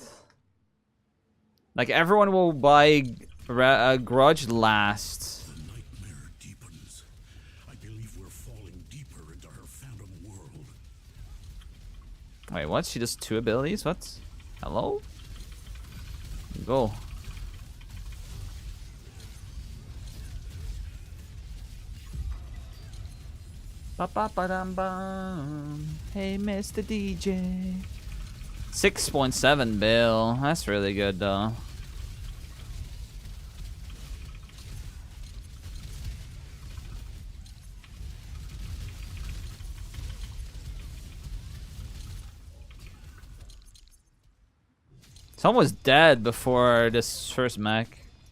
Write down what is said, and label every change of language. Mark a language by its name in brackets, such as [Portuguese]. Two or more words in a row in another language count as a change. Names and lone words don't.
[English] Like, everyone will buy Grudge last. The nightmare deepens. I believe we're falling deeper into her phantom world. Wait, what? She does 2 abilities? What? Hello? Go. Ba-ba-ba-dum-bum. Hey, Mr. DJ. 6.7 bill. That's really good, though. Someone was dead before this first mech.